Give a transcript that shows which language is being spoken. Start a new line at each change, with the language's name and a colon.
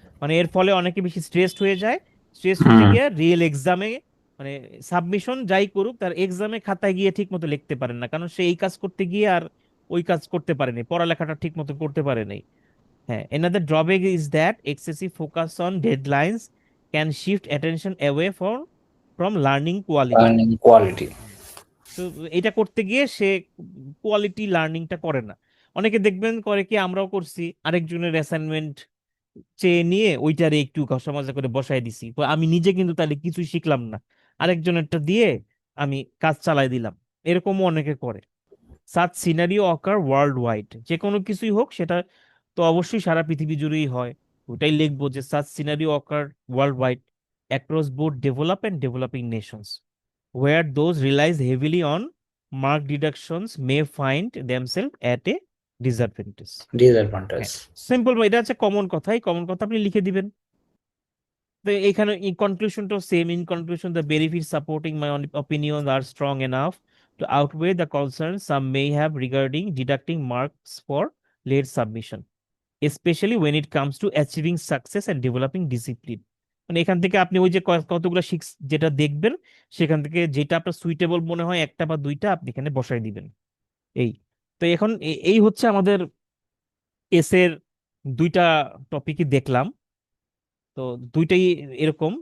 Bangla: মানে এর ফলে অনেকে বেশি স্ট্রেসড হয়ে যায়, স্ট্রেস হতে গিয়ে রিয়েল এক্সামে মানে সাবমিশন যাই করুক তার এক্সামে খাতায় গিয়ে ঠিক মতো লিখতে পারেন না, কারণ সে এই কাজ করতে গিয়ে আর ওই কাজ করতে পারেনি, পড়ালেখাটা ঠিক মতো করতে পারেনি।
English: হ্যাঁ, another drawback is that excessive focus on deadlines can shift attention away from learning quality। Learning quality.
Bangla: তো এটা করতে গিয়ে সে কোয়ালিটি লার্নিংটা করে না। অনেকে দেখবেন করে কি, আমরাও করছি, আরেকজনের অ্যাসাইনমেন্ট চেয়ে নিয়ে ওইটারে একটু ঘষা মাজা করে বসাই দিছি, তো আমি নিজে কিন্তু তাহলে কিছুই শিখলাম না, আরেকজনেরটা দিয়ে আমি কাজ চালাই দিলাম, এরকমও অনেকে করে।
English: such scenario occur worldwide,
Bangla: যে কোনো কিছুই হোক সেটা তো অবশ্যই সারা পৃথিবী জুড়েই হয়, ওটাই লিখবো যে
English: Such scenario occur worldwide across both develop and developing nations, where those relies heavily on mark deductions may find themselves at a disadvantage। হ্যাঁ, Disadvantage.
Bangla: সিম্পল, এটা হচ্ছে কমন কথা, এই কমন কথা আপনি লিখে দিবেন। তো এখানে in কনক্লুশনটাও same,
English: In conclusion the benefit supporting my opinion are strong enough to outweigh the concerns some may have regarding deducting marks for late submission, especially when it comes to achieving success and developing discipline।
Bangla: মানে এখান থেকে আপনি ওই যে কতগুলো যেটা দেখবেন সেখান থেকে যেটা আপনার সুইটেবল মনে হয় একটা বা দুইটা আপনি এখানে বসাই দিবেন। এই তো এখন এই হচ্ছে আমাদের এসের দুইটা টপিকই দেখলাম, তো দুইটাই এরকম।